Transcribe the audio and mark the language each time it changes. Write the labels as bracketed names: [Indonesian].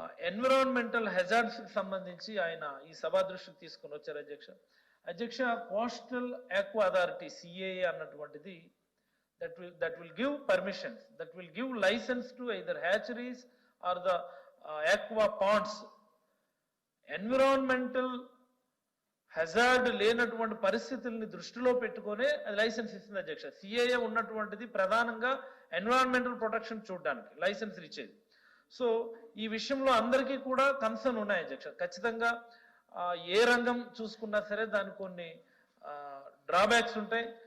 [Telugu] Environmental hazards కి సంబంధించి ఆయన ఈ సభా దృష్టికి తీసుకొని వచ్చారు అధ్యక్ష. [English] Coastal aqua authority CAA అన్నటువంటిది that will give permissions, that will give license to either hatcheries or the aqua ponds. [Telugu] Environmental hazard లేనటువంటి పరిస్థితుల్ని దృష్టిలో పెట్టుకునే అది లైసెన్స్ ఇస్తుంది అధ్యక్ష. CAA ఉన్నటువంటిది ప్రధానంగా ఎన్విరాన్మెంటల్ ప్రొటెక్షన్ చూడడానికి లైసెన్స్ ఇచ్చేది. సో ఈ విషయంలో అందరికీ కూడా కన్సర్న్ ఉన్నాయి అధ్యక్ష. ఖచ్చితంగా ఏ రంగం చూసుకున్నా సరే దానికి కొన్ని డ్రాబ్యాక్స్ ఉంటాయి.